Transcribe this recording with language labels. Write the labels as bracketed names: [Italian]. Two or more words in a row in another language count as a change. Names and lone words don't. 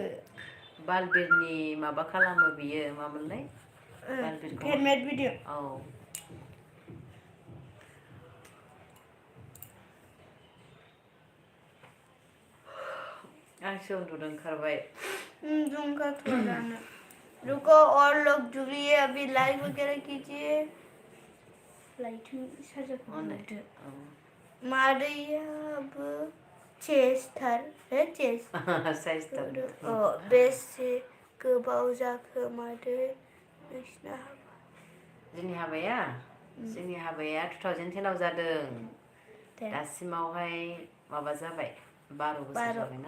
[Bodo] बालबिरनि माबा खालामो बियो मामोनलाय बालबिरखौ [English] handmade video [Bodo] औ आंसो उन्दुनो ओंखारबाय [Hindi] झुमका थोड़ा गाना रुको और लोग जुड़िए अभी लाइव वगैरह कीजिए [English] light charger [Bodo] हनै मादैयाबो चेस्टार है चेस साइजथार बेसे गोबाव जाखो मादै नोंसिना हाबा जोंनि हाबाया 2010 आव जादों दासिमावहाय माबा जाबाय 12 बोसोर जाबायना